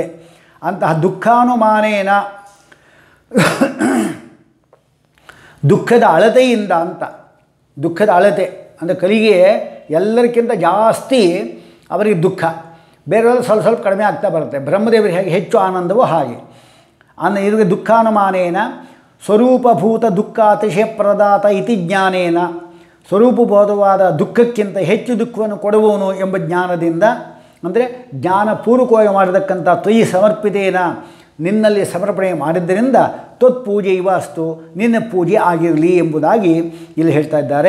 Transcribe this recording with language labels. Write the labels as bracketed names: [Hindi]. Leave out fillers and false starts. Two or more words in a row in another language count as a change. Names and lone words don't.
[Kannada] ಅಂತಹ ದುಃಖಾನುಮಾನೇನ ದುಃಖದ ಅಳತೆಯಿಂದ ಅಂತ ದುಃಖದ ಅಳತೆ ಅಂದರೆ ಕಲಿಗೆ ಎಲ್ಲರಿಗಿಂತ ಜಾಸ್ತಿ ಅವರಿಗೆ ದುಃಖ, ಬೇರೆಯವರು ಸ್ವಲ್ಪ ಸ್ವಲ್ಪ ಕಡಿಮೆ ಆಗ್ತಾ ಬರುತ್ತೆ. ಬ್ರಹ್ಮದೇವರಿಗೆ ಹೇಗೆ ಹೆಚ್ಚು ಆನಂದವೋ ಹಾಗೆ ಇವರಿಗೆ [Sanskrit] ದುಃಖಾನುಮಾನೇನ ಸ್ವರೂಪಭೂತ ದುಃಖ ಅತಿಶಯ ಪ್ರದಾತ ಇತಿ ಜ್ಞಾನೇನ [Kannada] ಸ್ವರೂಪಬೋಧವಾದ ದುಃಖಕ್ಕಿಂತ ಹೆಚ್ಚು ದುಃಖವನ್ನು ಕೊಡುವವನು ಎಂಬ ಜ್ಞಾನದಿಂದ ಅಂದರೆ ಜ್ಞಾನಪೂರ್ವಕವಾಗಿ ಮಾಡಿದಕ್ಕಂಥ [Sanskrit] ತ್ವಯಿ ಸಮರ್ಪಿತೇನ [Kannada] ನಿನ್ನಲ್ಲಿ ಸಮರ್ಪಣೆ ಮಾಡಿದ್ದರಿಂದ [Sanskrit] ತ್ವತ್ಪೂಜೆ ಇವ ಅಸ್ತು [Kannada] ನಿನ್ನ ಪೂಜೆ ಆಗಿರಲಿ ಎಂಬುದಾಗಿ ಇಲ್ಲಿ ಹೇಳ್ತಾ ಇದ್ದಾರೆ.